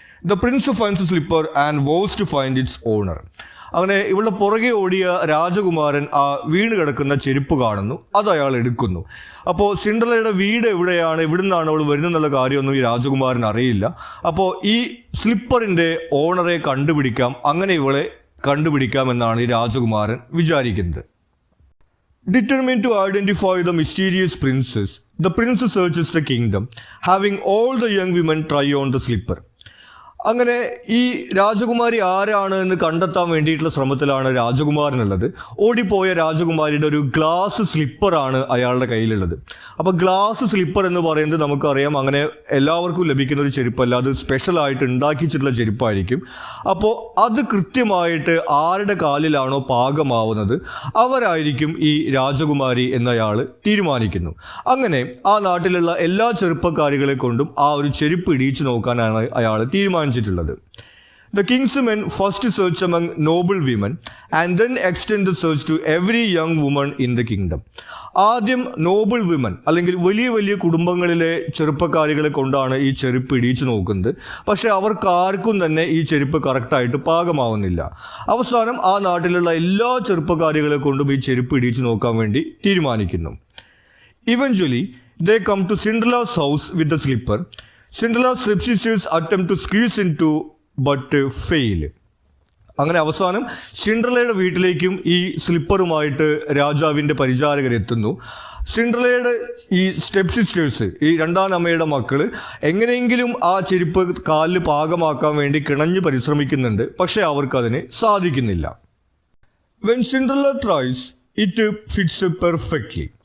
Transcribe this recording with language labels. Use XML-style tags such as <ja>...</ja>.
<en>The prince finds slipper and vows to find its owner.</en> <ml>അങ്ങനെ ഇവളുടെ പുറകെ ഓടിയ രാജകുമാരൻ ആ വീണ് കിടക്കുന്ന ചെരുപ്പ് കാണുന്നു, അത് അയാൾ എടുക്കുന്നു. അപ്പോൾ സിൻഡ്രല്ലയുടെ വീട് എവിടെയാണ്, എവിടുന്നാണ് അവൾ വരുന്നെന്നുള്ള കാര്യമൊന്നും ഈ രാജകുമാരൻ അറിയില്ല. അപ്പോൾ ഈ സ്ലിപ്പറിൻ്റെ ഓണറെ കണ്ടുപിടിക്കാം, അങ്ങനെ ഇവളെ കണ്ടുപിടിക്കാമെന്നാണ് ഈ രാജകുമാരൻ വിചാരിക്കുന്നത്.</ml> <en>Determined to identify the mysterious princess, the prince searches the kingdom, having all the young women try on the slipper.</en> <ml>അങ്ങനെ ഈ രാജകുമാരി ആരാണ് എന്ന് കണ്ടെത്താൻ വേണ്ടിയിട്ടുള്ള ശ്രമത്തിലാണ് രാജകുമാരനുള്ളത്. ഓടിപ്പോയ രാജകുമാരിയുടെ ഒരു ഗ്ലാസ് സ്ലിപ്പറാണ് അയാളുടെ കയ്യിലുള്ളത്. അപ്പോൾ ഗ്ലാസ് സ്ലിപ്പർ എന്ന് പറയുന്നത് നമുക്കറിയാം അങ്ങനെ എല്ലാവർക്കും ലഭിക്കുന്ന ഒരു ചെരുപ്പല്ല, അത് സ്പെഷ്യലായിട്ട് ഉണ്ടാക്കിച്ചിട്ടുള്ള ചെരുപ്പായിരിക്കും. അപ്പോൾ അത് കൃത്യമായിട്ട് ആരുടെ കാലിലാണോ പാകമാവുന്നത് അവരായിരിക്കും ഈ രാജകുമാരി എന്നയാൾ തീരുമാനിക്കുന്നു. അങ്ങനെ ആ നാട്ടിലുള്ള എല്ലാ ചെറുപ്പക്കാരികളെ കൊണ്ടും ആ ഒരു ചെരുപ്പ് ഇടിച്ചു നോക്കാനാണ് അയാൾ തീരുമാനിച്ചിട്ടുള്ളത്.</ml> <en>The king's men first search among noble women and then extend the search to every young woman in the kingdom.</en> <ml>ആദ്യം നോബിൾ വിമൻ അല്ലെങ്കിൽ വലിയ വലിയ കുടുംബങ്ങളിലെ ചെറുപ്പക്കാരികളെ കൊണ്ടാണ് ഈ ചെരുപ്പ് ഇടിച്ചു നോക്കുന്നത്. പക്ഷേ അവർക്കാർക്കും തന്നെ ഈ ചെരുപ്പ് കറക്റ്റായിട്ട് പാകമാവുന്നില്ല. അവസാനം ആ നാട്ടിലുള്ള എല്ലാ ചെറുപ്പക്കാരികളെ കൊണ്ടും ഈ ചെരുപ്പ് ഇടിച്ചു നോക്കാൻ വേണ്ടി തീരുമാനിക്കുന്നു.</ml> <en>Eventually, they come to Cinderella's house with the slipper. Cinderella's stepsisters attempt to squeeze into but fail.</en> <ml>അങ്ങനെ അവസാനം സിൻഡ്രലയുടെ വീട്ടിലേക്കും ഈ സ്ലിപ്പറുമായിട്ട് രാജാവിൻ്റെ പരിചാരകരെത്തുന്നു. സിൻഡ്രലയുടെ ഈ സ്റ്റെപ്പ് സിസ്റ്റേഴ്സ്, ഈ രണ്ടാം അമ്മയുടെ മക്കൾ എങ്ങനെയെങ്കിലും ആ ചെരുപ്പ് കാലിൽ പാകമാക്കാൻ വേണ്ടി കിണഞ്ഞ് പരിശ്രമിക്കുന്നുണ്ട്. പക്ഷേ അവർക്കതിന് സാധിക്കുന്നില്ല.</ml> <en>When Cinderella tries, it fits perfectly.</en>